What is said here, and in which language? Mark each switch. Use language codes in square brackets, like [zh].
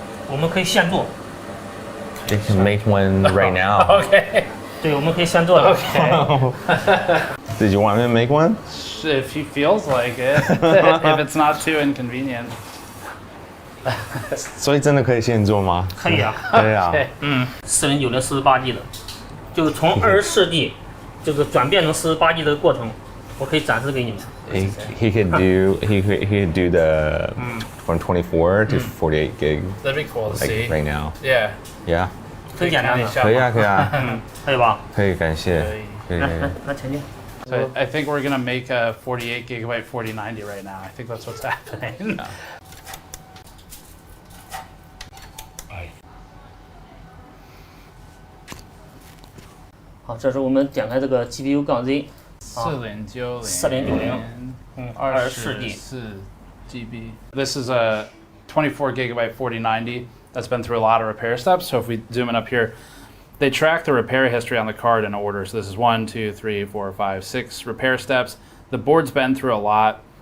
[zh] 我们可以现做。 [en] You can make one right now. Okay. [zh] 对，我们可以现做的。 [en] Okay. Did you want me to make one? If he feels like it, if it's not too inconvenient. [zh] 所以真的可以现做吗？可以啊。对啊。 4090 48G 的，就是从24G 这个转变成48G 的过程。我可以展示给你们。 [en] He could do the from 24 to 48 gig. That'd be cool to see. Right now. Yeah. Yeah. [zh] 很简单的。可以啊，可以啊。可以吧？可以，感谢。可以。那前进。 [en] So I think we're gonna make a 48 gigabyte 4090 right now. I think that's what's happening. [zh] 好，这是我们点开这个 GPU 杠 Z。 4090 24G GB. [en] This is a 24 gigabyte 4090 that's been through a lot of repair steps. So if we zoom in up here, they track the repair history on the card in order. So this is 1, 2, 3, 4, 5, 6 repair steps. The board's been through a lot.